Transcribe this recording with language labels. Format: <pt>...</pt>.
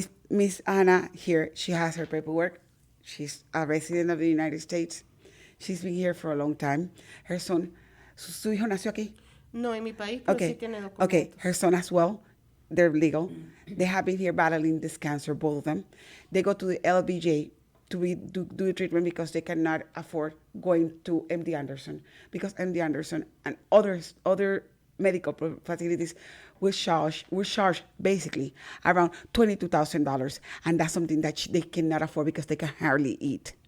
<en>Miss Anna here, she has her paperwork. She's a resident of the United States. She's been here for a long time. Her son,</en> <es>¿su hijo nació aquí? No, en mi país, pero sí tiene documentos.</es> <en>Okay, her son as well. They're legal. They have been here battling this cancer, both of them. They go to the LBJ to do the treatment because they cannot afford going to MD Anderson, because MD Anderson and other medical facilities will charge basically around $22,000, and that's something that they cannot afford because they can hardly eat.</en>